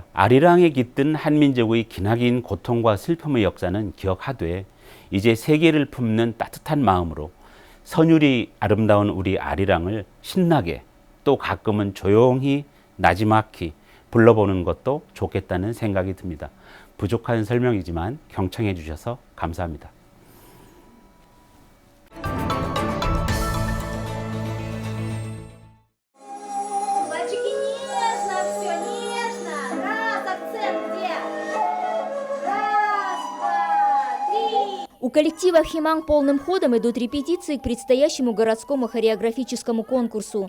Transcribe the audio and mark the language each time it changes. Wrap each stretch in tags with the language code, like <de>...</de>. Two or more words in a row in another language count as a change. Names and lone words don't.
<ko>아리랑에 깃든 한민족의 기나긴 고통과 슬픔의 역사는 기억하되 이제 세계를 품는 따뜻한 마음으로 선율이 아름다운 우리 아리랑을 신나게 또 가끔은 조용히 나지막히 불러보는 것도 좋겠다는 생각이 듭니다. 부족한 설명이지만 경청해 주셔서 감사합니다.</ko> <ru>Мальчики, нежно, все нежно. Раз, акцент где? Раз, два, три. У коллектива «Химанг» полным ходом идут репетиции к предстоящему городскому хореографическому конкурсу.</ru>